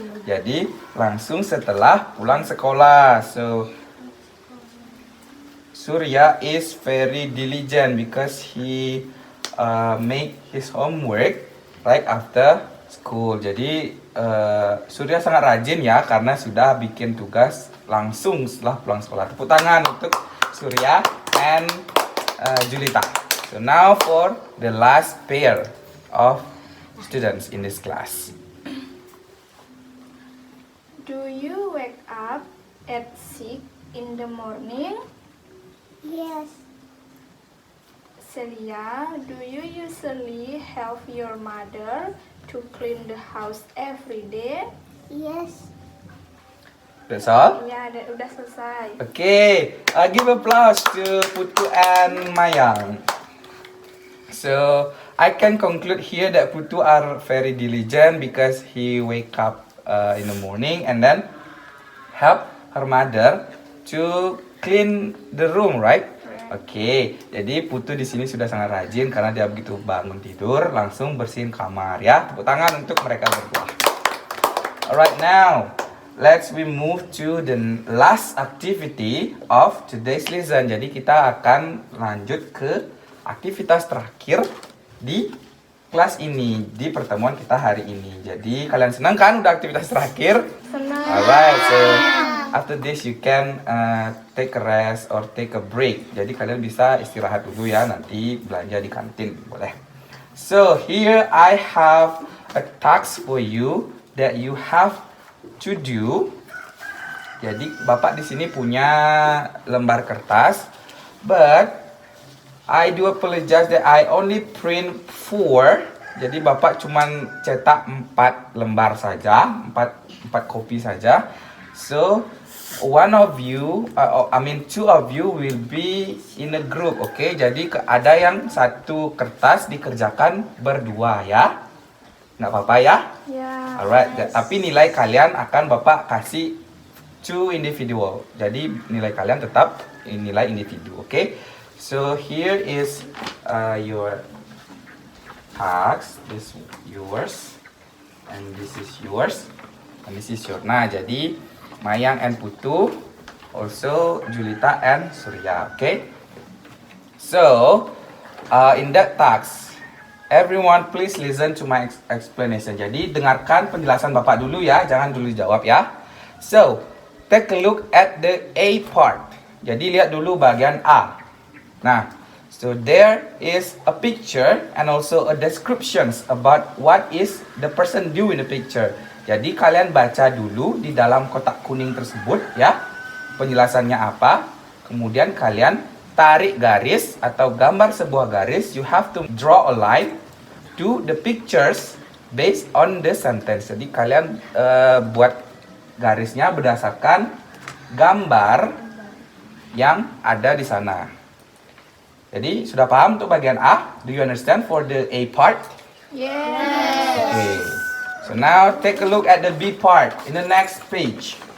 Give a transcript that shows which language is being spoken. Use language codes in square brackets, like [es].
[id] Jadi langsung setelah pulang sekolah. [en] So Surya is very diligent because he make his homework right after school. [id] Jadi Surya sangat rajin ya karena sudah bikin tugas langsung setelah pulang sekolah. Tepuk tangan untuk Surya and Julita. [en] So now for the last pair of students in this class. Do you wake up at 6 in the morning? Yes. Celia, do you usually help your mother to clean the house every day? Yes. That's all? [id] Ya, udah selesai. [en] Okay, give applause to Putu and Mayang. So I can conclude here that Putu are very diligent because he wake up in the morning and then help her mother to clean the room, right? [id] Oke, jadi Putu di sini sudah sangat rajin karena dia begitu bangun tidur langsung bersihin kamar ya. Tepuk tangan untuk mereka berdua. [en] Alright, now let's we move to the last activity of today's lesson. [id] Jadi kita akan lanjut ke aktivitas terakhir di kelas ini, di pertemuan kita hari ini. Jadi kalian senang kan udah aktivitas terakhir? Senang. [en] Alright, so after this you can take a rest or take a break. [id] Jadi kalian bisa istirahat dulu ya, nanti belanja di kantin, boleh. [en] So here I have a task for you that you have to do. [id] Jadi Bapak di sini punya lembar kertas, [en] but I do apologize that I only print 4. [id] Jadi Bapak cuman cetak 4 lembar saja, 4 kopi saja. [en] So one of you, two of you will be in a group, okay? [id] Jadi ada yang satu kertas dikerjakan berdua ya, nggak apa-apa ya? [en] Yeah. [id] Alright, tapi nilai kalian akan Bapak kasih [en] to individual. [id] Jadi nilai kalian tetap nilai individu, okay? [en] So here is your task. This yours, and this is yours, and this is yours. [id] Nah, jadi Mayang and Putu, also Julita and Surya, okay? [en] So, in that task, everyone please listen to my explanation. [id] Jadi dengarkan penjelasan Bapak dulu ya, jangan dulu jawab ya. [en] So, take a look at the A part. [id] Jadi lihat dulu bagian A. [en] Nah, so there is a picture and also a descriptions about what is the person do in the picture. [id] Jadi kalian baca dulu di dalam kotak kuning tersebut ya, penjelasannya apa. Kemudian kalian tarik garis atau gambar sebuah garis. [en] You have to draw a line to the pictures based on the sentence. [id] Jadi kalian buat garisnya berdasarkan gambar yang ada di sana. Jadi sudah paham untuk bagian A? [en] Do you understand for the A part? Yes. Okay. So now take a look at the B part in the next page.